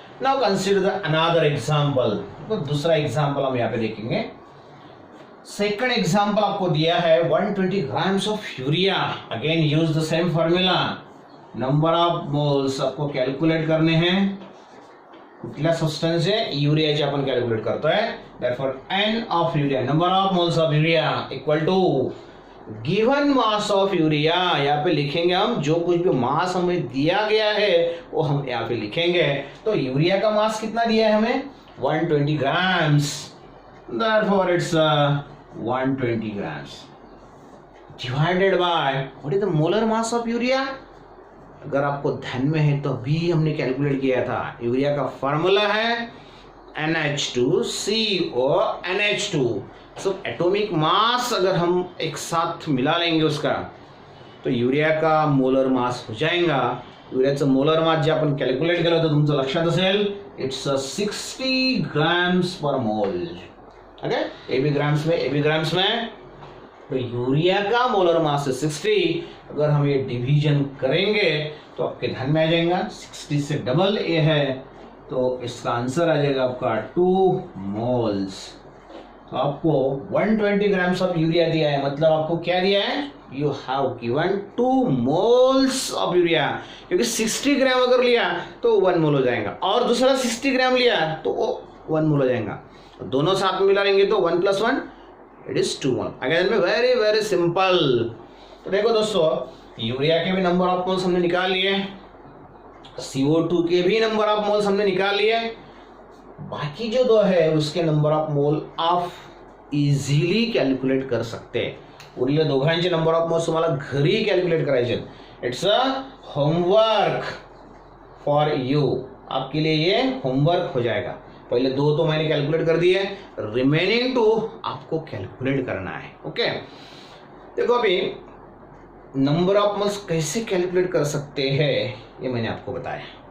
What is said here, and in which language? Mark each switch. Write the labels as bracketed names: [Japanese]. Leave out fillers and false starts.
[English] Now consider the another example. [Hindi] तो दूसरा example हम यहाँ पे देखेंगे। सेकंड एग्जांपल आपको दिया है 120 grams of urea. [English] Again use the same formula. [Hindi] Number of moles आपको कॅल्क्युलेट करणे हैं। [Marathi] कुठल्या सब्सटन्स आहे? युरियाचे आपण कॅल्क्युलेट करतोय। Therefore n of urea, [English] number of moles of urea equal to [Hindi] given mass of urea, यहाँ पे लिखेंगे हम जो कुछ भी मास हमें दिया गया है वो हम यहाँ पे लिखेंगे। तो यूरिया का मास कितना दिया है हमें 120 grams, [English] therefore it's 120 grams divided by what is the molar mass of [Hindi] urea. अगर आपको ध्यान में है तो अभी हमने कैलकुलेट किया था, यूरिया का फॉर्मूला है NH2CO NH2। So atomic mass अगर हम एक साथ मिला लेंगे उसका तो यूरिया का मोलर मास हो जाएगा। [Marathi] युरियाचं मोलर मास जे आपण कॅल्क्युलेट केलं होतं तुमचं लक्षात असेल, [English] It's 60 grams per mole. [Hindi] ओके, एबी ग्राम्स में तो यूरिया का मोलर मास है 60। अगर हम ये डिवीजन करेंगे तो आपके ध्यान में आ जाएगा 60 से डबल ए है तो इसका आंसर आ जाएगा आपका 2 मोल्स। तो आपको 120 ग्राम्स ऑफ यूरिया दिया है, मतलब आपको क्या दिया है, [English] You have given 2 moles of urea. [Hindi] क्योंकि 60 ग्राम अगर लिया तो 1 मोल हो जाएगा और दूसरा 60 ग्राम लिया तो वो 1 मोल हो जाएगा। दोनों साथ में मिला लेंगे तो 1 + 1 [English] It is 2 mole. [Hindi] अगेन में वेरी वेरी सिंपल। तो देखो दोस्तों, यूरिया के भी नंबर ऑफ मोल्स हमने निकाल लिए, CO2 के भी नंबर ऑफ मोल्स हमने निकाल लिए, बाकी जो दो है उसके नंबर ऑफ मोल आप इझिली कॅल्क्युलेट कर सकते। [Marathi] उरलेल्या दोघांचे नंबर ऑफ मोल्स तुम्हाला घरी कॅल्क्युलेट करायचे। [English] it's a homework for you, [Hindi] आपके लिए ये होमवर्क हो जाएगा। पहले 2 तो मैंने कैलकुलेट कर दिए, रिमेनिंग 2 आपको कैलकुलेट करना है। ओके, देखो अभी नंबर ऑफ मोल्स कैसे कैलकुलेट कर सकते हैं ये मैंने आपको बताया।